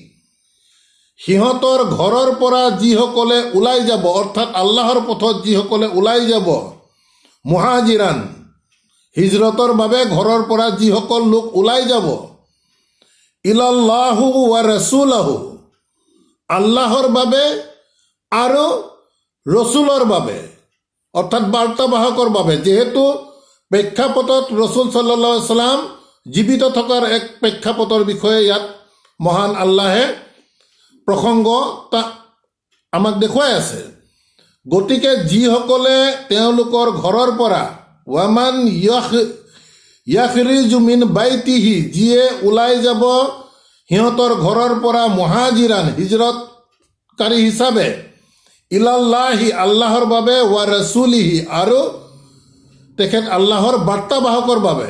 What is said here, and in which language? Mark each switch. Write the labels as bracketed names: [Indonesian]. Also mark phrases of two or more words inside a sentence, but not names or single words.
[Assamese] সিহঁতৰ ঘৰৰ পৰা যিসকলে ওলাই যাব, অৰ্থাৎ আল্লাহৰ পথত যিসকলে ওলাই যাব, মুহাজিৰান, হিজৰতৰ বাবে ঘৰৰ পৰা যিসকল লোক ওলাই যাব, [Arabic] إلى الله ورسوله, [Assamese] আল্লাহৰ বাবে আৰু ৰচুলৰ বাবে, অৰ্থাৎ বাৰ্তাবাহকৰ বাবে। যিহেতু প্ৰেক্ষাপটত ৰচুল [Arabic] صلى الله عليه وسلم [Assamese] জীৱিত থকাৰ এক প্ৰেক্ষাপটৰ বিষয়ে ইয়াত মহান আল্লাহে প্ৰসংগ আমাক দেখুৱাই আছে। গতিকে যিসকলে তেওঁলোকৰ ঘৰৰ পৰা, [Arabic] ومن يخرج من بيته, [Assamese] যিয়ে ওলাই যাব সিহঁতৰ ঘৰৰ পৰা, মুহাজিৰান, হিজৰতকাৰী হিচাপে, ইলাল্লাহি, আল্লাহৰ বাবে, [Arabic] ورسوله, [Assamese] আৰু তেখেত আল্লাহৰ বাৰ্তাবাহকৰ বাবে।